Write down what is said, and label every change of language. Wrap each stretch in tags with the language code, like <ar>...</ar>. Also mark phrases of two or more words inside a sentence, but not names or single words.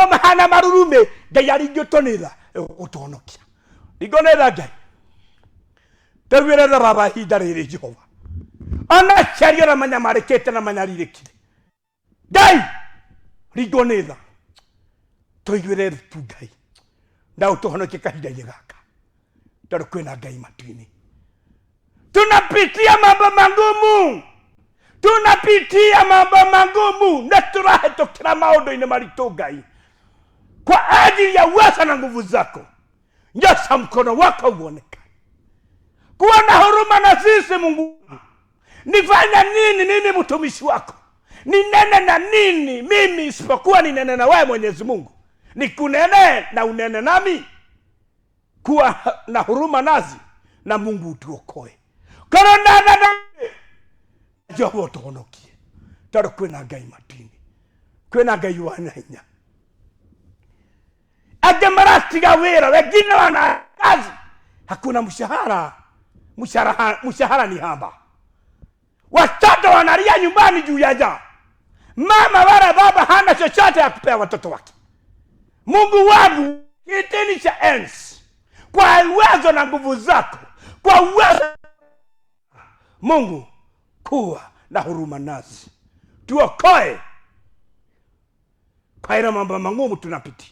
<ki>mahana marurume Ngai aringĩtwo netha ũtũhonokia ringo netha Ngai toiguire tha baba ihinda rĩrĩ Jehova ona ciario na manyamarĩkĩte na manyarirĩkire Ngai ringo netha toiguire tu Ngai na ũtũhonokie kahinda-ini gaka tondũ kwĩna Ngai matu-inĩ tunapitia</ki> <sw>mambo magumu na</sw> <ki>turahetũkĩra maũndũ-inĩ maritũ Ngai</ki> <sw>kwa ajili ya uweza na nguvu zako nyosha mkono wako uonekane kuwa na huruma na sisi Mungu nifanya nini mtumishi wako ninene na nini mimi isipokuwa ninene na wewe Mwenyezi Mungu nikunene na unene nami kuwa na huruma nazi na Mungu utuokoe korona na</sw> <ki>Jehova ũtũhonokie tondũ kwĩna Ngai matu-inĩ kwĩna Ngai wana hinya angĩ maratiga wĩra</ki> <sw>wengine wana kazi hakuna mshahara ni haba watoto wanalia nyumbani juu ya njaa mama wala baba hana chochote ya kupea watoto wake Mungu wangu kitini cha enzi kwa uwezo na nguvu zako kwa uwezo Mungu kuwa na huruma nasi, tuokoe kwa ile mambo magumu tunapitia.</sw>